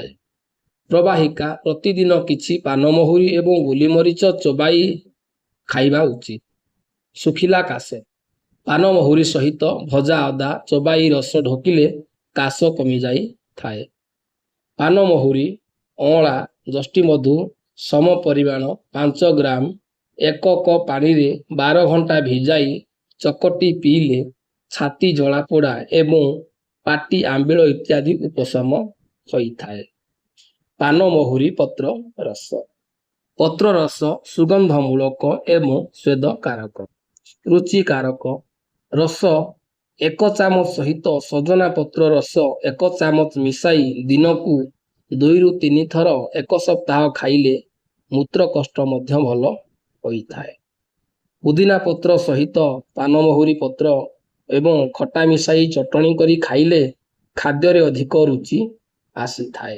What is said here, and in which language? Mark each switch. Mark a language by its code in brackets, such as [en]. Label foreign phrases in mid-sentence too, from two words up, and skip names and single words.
[or] ପ୍ରବାହିକା ପ୍ରତିଦିନ କିଛି ପାନ ମହୁରୀ ଏବଂ ଗୋଲମରିଚ ଚୋବାଇ ଖାଇବା ଉଚିତ। ଶୁଖିଲା କାଶେ ପାନ ମହୁରୀ ସହିତ ଭଜା ଅଦା ଚୋବାଇ ରସ ଢୋକିଲେ କାଶ କମି ଯାଇଥାଏ। ପାନ ମହୁରୀ ଅଁଳା ଯଷ୍ଟି ମଧୁ ସମ ପରିମାଣ 5 ଗ୍ରାମ 1 କପ ପାଣି ରେ 12 ଘଣ୍ଟା ଭିଜାଇ ଚକଟି ପିଇଲେ ଛାତି ଜଳାପୋଡ଼ା ଏବଂ ପାଟି ଆମ୍ବିଳ ଇତ୍ୟାଦି ଉପଶମ ହୋଇଥାଏ। ପାନ ମହୁରୀ ପତ୍ର ରସ ସୁଗନ୍ଧ ମୂଳକ ଏବଂ ସ୍ୱେଦ କାରକ ରୁଚି କାରକ। ରସ 1 ଚାମଚ ସହିତ ସଜନା ପତ୍ର ରସ 1 ଚାମଚ ମିଶାଇ ଦିନକୁ 2 ରୁ 3 ଥର 1 ସପ୍ତାହ ଖାଇଲେ ମୂତ୍ର କଷ୍ଟ ମଧ୍ୟ ଭଲ ହୋଇଥାଏ। ପୁଦିନା ପତ୍ର ସହିତ ପାନ ମହୁରୀ ପତ୍ର ଏବଂ ଖଟା ମିଶାଇ ଚଟଣି କରି ଖାଇଲେ ଖାଦ୍ୟ ରେ ଅଧିକ ରୁଚି ଆସିଥାଏ।